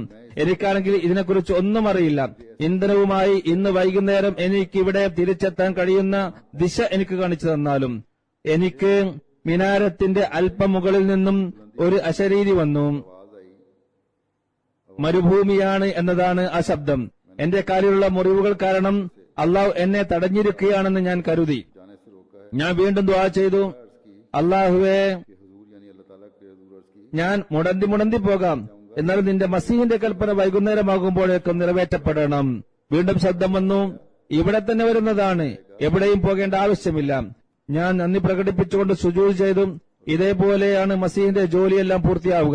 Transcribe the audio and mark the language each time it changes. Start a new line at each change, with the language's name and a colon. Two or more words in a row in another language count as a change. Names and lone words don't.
Malayalam: എനിക്കാണെങ്കിൽ ഇതിനെക്കുറിച്ച് ഒന്നും അറിയില്ല. ഇന്ധനവുമായി ഇന്ന് വൈകുന്നേരം എനിക്കിവിടെ തിരിച്ചെത്താൻ കഴിയുന്ന ദിശ എനിക്ക് കാണിച്ചു തന്നാലും. എനിക്ക് മിനാരത്തിന്റെ അല്പം മുകളിൽ നിന്നും ഒരു അശരീരി വന്നു. മരുഭൂമിയാണ് എന്നതാണ് ആ ശബ്ദം. എന്റെ കാലിലുള്ള മുറിവുകൾ കാരണം അള്ളാഹു എന്നെ തടഞ്ഞിരിക്കുകയാണെന്ന് ഞാൻ കരുതി.
Urdu: जाने से रोका है
Malayalam: ഞാൻ വീണ്ടും ദുആ ചെയ്തു, അള്ളാഹുവേ,
Urdu: कि हुजूर यानी अल्लाह ताला के हुजूर अर्ज की
Malayalam: ഞാൻ മുടന്തി പോകാം, എന്നാൽ നിന്റെ മസീഹിന്റെ കൽപ്പന വൈകുന്നേരമാകുമ്പോഴേക്കും നിറവേറ്റപ്പെടണം. വീണ്ടും ശബ്ദം വന്നു, ഇവിടെ തന്നെ വരുന്നതാണ്, എവിടെയും പോകേണ്ട ആവശ്യമില്ല. ഞാൻ നന്ദി പ്രകടിപ്പിച്ചുകൊണ്ട് സുജൂദ് ചെയ്തു. ഇതേപോലെയാണ് മസീഹിന്റെ ജോലിയെല്ലാം പൂർത്തിയാവുക.